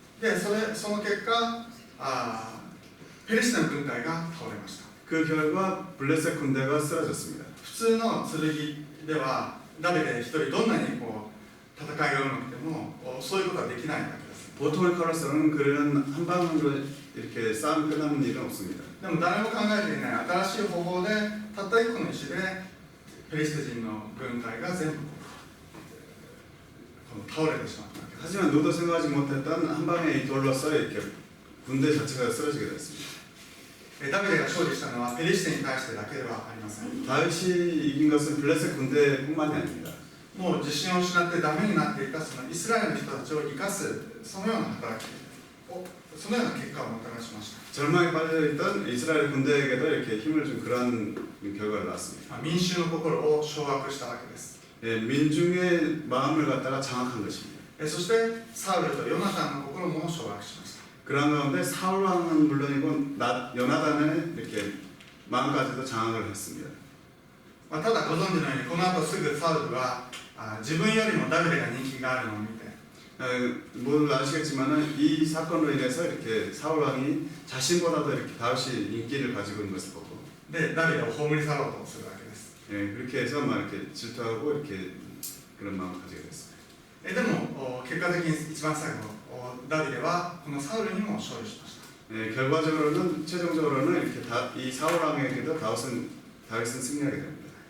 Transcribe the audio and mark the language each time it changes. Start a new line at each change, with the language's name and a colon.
Japanese: でその結果ペリシテの軍隊が倒れました。
Korean: 그 결과 블레셋 군대가 쓰러졌습니다.
Japanese: 普通の剣ではダビデ一人どんなにこう戦いがうまくてもそういうことはできないわけです。
Korean: 보통의 칼로서는 그런 한 방으로 이렇게 싸움 끝나는 일은 없습니다.
Japanese: でも誰も考えていない新しい方法でたった1個の石でペリシテ人の軍隊が全部倒れてしまったわけです。
Korean: 하지만 누구도 생각하지 못했던 한 방의 이 돌로서 이렇게 군대 자체가 쓰러지게 됐습니다.
Japanese: ダビデが勝利したのはペリシテに対してだけではありません。
Korean: 다윗이 이긴 것은 블레셋 군대뿐만이 아닙니다.
Japanese: もう自信を失ってダメになっていたそのイスラエルの人たちを生かすそのような働きをそのような結果をもたらしました。
Korean: 절망에 빠져있던 이스라엘 군대에게도 이렇게 힘을 준 그런 결과를 낳았습니다.
Japanese: 民衆の心を掌握したわけです。
Korean: 민중의 마음을 갖다가 장악한 것입니다.
Japanese: そしてサウルとヨナタンの心も掌握しました。
Korean: 그런 가운데 사울 왕은 물론이고 요나단의 이렇게 마음까지도 장악을 했습니다.
Japanese: ただご存知のようにこの後すぐサウルは自分よりもダビデが人気があるのを見て
Korean: 모두 아시겠지만은 이 사건으로 인해서 이렇게 사울 왕이 자신보다도 이렇게 다윗이 인기를 가지고 있는 것을 보고
Japanese: でダビデを葬り去ろうとするわけです。
Korean: 그렇게 해서 막 이렇게 질투하고 이렇게 그런 마음을 가지게 됐습니다.
Japanese: でも結果的に一番最後ダビデはこのサウルにも勝利しました。
Korean: 결과적으로는 최종적으로는 이렇게 이 사울 왕에게도 다윗은 승리하게 됩니다.